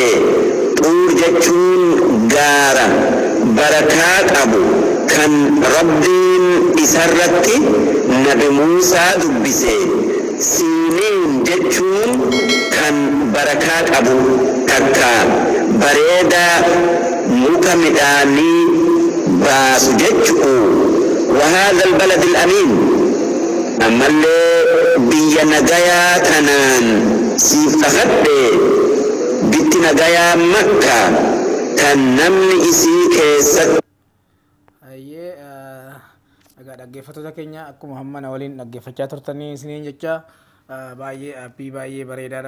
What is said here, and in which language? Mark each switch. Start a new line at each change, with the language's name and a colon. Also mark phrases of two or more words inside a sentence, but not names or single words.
Oromo: Xuur jechuun gaara barakaa qabu kan rabbiin isarratti nabi Muusaa dubbise. Siiniin jechuun kan barakaa qabu takka bareeda muka midhaanii baasu jechu'u.
Arabic: وهذا البلد الأمين
Oromo: ammallee biyya nagayaa tanaan siif kakadhe bitti nagayaa Makka kan namni isii keessatti egaa dhaggeeffattoota keenya akkuma hammana waliin dhaggeeffachaa turtanii isiniin jecha baay'ee appii baay'ee bareedaadha.